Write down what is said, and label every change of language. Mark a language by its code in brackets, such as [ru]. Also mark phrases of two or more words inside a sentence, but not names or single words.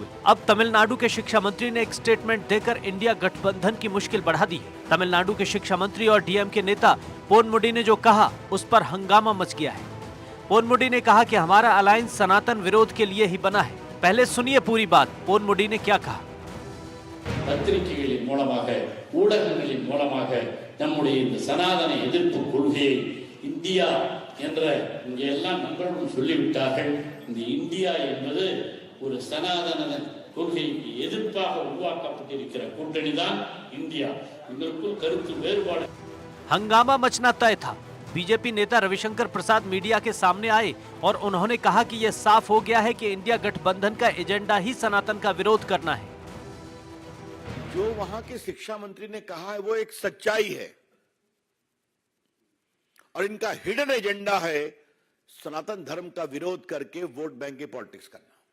[hi] अब तमिलनाडु के शिक्षा मंत्री ने एक स्टेटमेंट देकर इंडिया गठबंधन की मुश्किल बढ़ा दी है। तमिलनाडु के शिक्षा मंत्री और डीएमके नेता पोनमुडी ने जो कहा उस पर हंगामा मच गया है। पोनमुडी ने कहा कि हमारा अलायंस सनातन विरोध के लिए ही बना है। पहले सुनिए पूरी बात, पोनमुडी ने क्या कहा। [ta] பத்திரிகைகளின் மூலமாக ஊடகங்களின் மூலமாக நம்முடைய இந்த சனாதன எதிர்ப்பு கொள்கையை இந்தியா என்ற இங்கே எல்லாம் நண்பர்களும் சொல்லிவிட்டார்கள். இந்த இந்தியா என்பது ஒரு சனாதன கொள்கைக்கு எதிர்ப்பாக உருவாக்கப்பட்டிருக்கிற கூட்டணி தான் இந்தியா. இதற்குள் கருத்து வேறுபாடு [hi] हंगामा मचना तय था। बीजेपी नेता रविशंकर प्रसाद मीडिया के सामने आए और उन्होंने कहा कि यह साफ हो गया है कि इंडिया गठबंधन का एजेंडा ही सनातन का विरोध करना है। जो वहां के शिक्षा मंत्री ने कहा है वो एक सच्चाई है और इनका [en] hidden agenda [hi] है सनातन धर्म का विरोध करके [en] vote bank [hi] की पॉलिटिक्स करना।